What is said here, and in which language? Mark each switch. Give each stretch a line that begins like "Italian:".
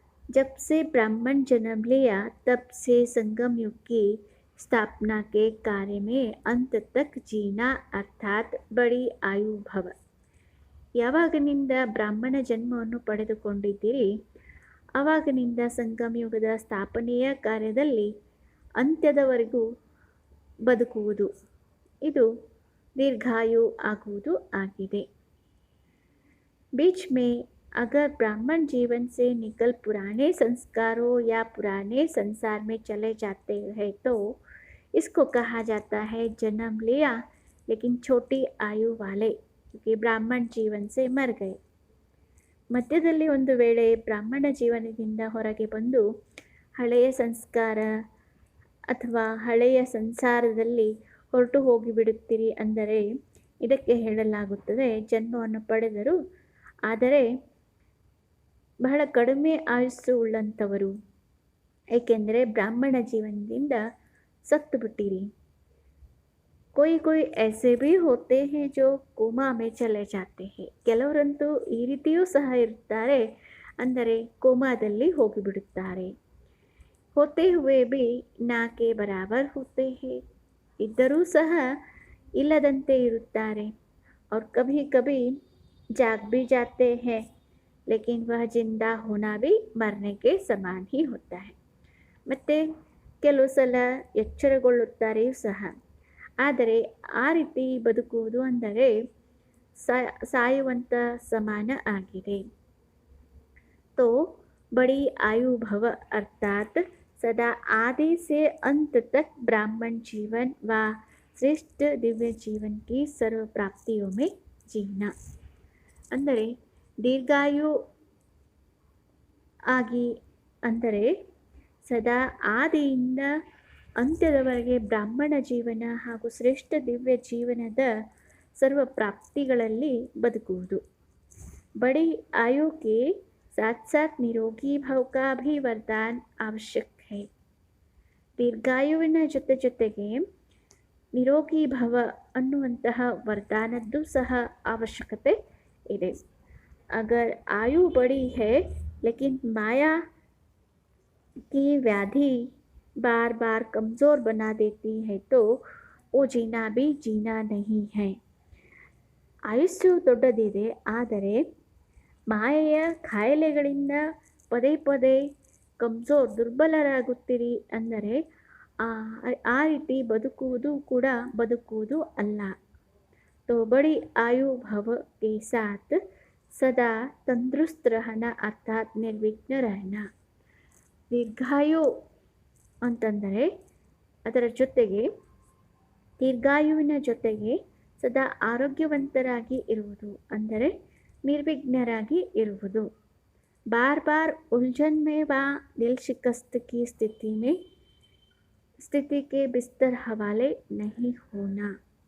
Hindi: जब से ब्राह्मण जन्म लिया तब से संगम युग की स्थापना के कार्य में अंत तक जीना अर्थात बड़ी आयु भव.
Kannada: ಯಾವಾಗಿನಿಂದ ಬ್ರಾಹ್ಮಣ ಜನ್ಮವನ್ನು ಪಡೆದುಕೊಂಡಿದ್ದೀರಿ ಆವಾಗಿನಿಂದ ಸಂಗಮಯುಗದ ಸ್ಥಾಪನೆಯ ಕಾರ್ಯದಲ್ಲಿ ಅಂತ್ಯದವರೆಗೂ ಬದುಕುವುದು, ಇದು ದೀರ್ಘಾಯು ಆಗುವುದು ಆಗಿದೆ.
Hindi: बीच में अगर ब्राह्मण जीवन से निकल पुराने संस्कारों या पुराने संसार में चले जाते हैं तो इसको कहा जाता है जन्म लिया लेकिन छोटी आयु वाले, क्योंकि ब्राह्मण जीवन से मर गए.
Kannada: ಮಧ್ಯದಲ್ಲಿ ಒಂದು ವೇಳೆ ಬ್ರಾಹ್ಮಣ ಜೀವನದಿಂದ ಹೊರಗೆ ಬಂದು ಹಳೆಯ ಸಂಸ್ಕಾರ ಅಥವಾ ಹಳೆಯ ಸಂಸಾರದಲ್ಲಿ ಹೊರಟು ಹೋಗಿಬಿಡುತ್ತೀರಿ ಅಂದರೆ ಇದಕ್ಕೆ ಹೇಳಲಾಗುತ್ತದೆ ಜನ್ಮವನ್ನು ಪಡೆದರು ಆದರೆ ಬಹಳ ಕಡಿಮೆ ಆಯುಸ್ಸು ಉಳ್ಳಂಥವರು, ಏಕೆಂದರೆ ಬ್ರಾಹ್ಮಣ ಜೀವನದಿಂದ ಸತ್ತು ಬಿಟ್ಟಿರಿ.
Hindi: कोई कोई ऐसे भी होते हैं जो ಕೋಮಾ ಮೇ ಚಲೆ ಜಾತೆ ಹೇ.
Kannada: ಕೆಲವರಂತೂ ಈ ರೀತಿಯೂ ಸಹ ಇರುತ್ತಾರೆ, ಅಂದರೆ ಕೋಮಾದಲ್ಲಿ ಹೋಗಿಬಿಡುತ್ತಾರೆ.
Hindi: ಹೋತೆ ಹುವೆ ಬಿ ನಾ ಕೆ ಬರಾಬರ್ ಹೋತೆ ಹೇ.
Kannada: ಇದ್ದರೂ ಸಹ ಇಲ್ಲದಂತೆ ಇರುತ್ತಾರೆ.
Hindi: और कभी कभी जाग भी जाते हैं लेकिन वह जिंदा होना भी मरने के समान ही होता है.
Kannada: ಮತ್ತು ಕೆಲವು ಸಲ ಎಚ್ಚರಗೊಳ್ಳುತ್ತಾರೆಯೂ ಸಹ, ಆದರೆ ಆ ರೀತಿ ಬದುಕುವುದು ಅಂದರೆ ಸಾಯುವಂಥ ಸಮಾನ ಆಗಿದೆ.
Hindi: तो बड़ी आयु भव अर्थात सदा आदि से अंत तक ब्राह्मण जीवन व श्रेष्ठ दिव्य जीवन की सर्व प्राप्तियों में जीना.
Kannada: ಅಂದರೆ ದೀರ್ಘಾಯು ಆಗಿ ಅಂದರೆ ಸದಾ ಆದಿಯಿಂದ ಅಂತ್ಯದವರೆಗೆ ಬ್ರಾಹ್ಮಣ ಜೀವನ ಹಾಗೂ ಶ್ರೇಷ್ಠ ದಿವ್ಯ ಜೀವನದ ಸರ್ವ ಪ್ರಾಪ್ತಿಗಳಲ್ಲಿ ಬದುಕುವುದು.
Hindi: बड़ी आयु के साथ साथ निरोगी भाव का भी वरदान आवश्यक है.
Kannada: ದೀರ್ಘಾಯುವಿನ ಜೊತೆಗೆ ನಿರೋಗಿ ಭವ ಅನ್ನುವಂತಹ ವರದಾನದ್ದು ಸಹ ಅವಶ್ಯಕತೆ ಇದೆ.
Hindi: अगर आयु बड़ी है लेकिन माया की व्याधि बार बार कमज़ोर बना देती है तो वो जीना भी जीना नहीं है.
Kannada: ಆಯುಸ್ಸು ದೊಡ್ಡದಿದೆ, ಆದರೆ ಮಾಯೆಯ ಕಾಯಿಲೆಗಳಿಂದ ಪದೇ ಪದೇ ದುರ್ಬಲರಾಗುತ್ತೀರಿ ಅಂದರೆ ಆ ರೀತಿ ಬದುಕುವುದು ಕೂಡ ಬದುಕುವುದು ಅಲ್ಲ.
Hindi: तो बड़ी आयु भव के साथ सदा तंदुरुस्त रहना अर्थात निर्विघ्न रहना.
Kannada: ದೀರ್ಘಾಯು ಅಂತಂದರೆ ಅದರ ಜೊತೆಗೆ ದೀರ್ಘಾಯುವಿನ ಜೊತೆಗೆ ಸದಾ ಆರೋಗ್ಯವಂತರಾಗಿ ಇರುವುದು ಅಂದರೆ ನಿರ್ವಿಘ್ನರಾಗಿ ಇರುವುದು.
Hindi: बार बार उलझन में व दिल शिकस्त की स्थिति के बिस्तर हवाले नहीं होना.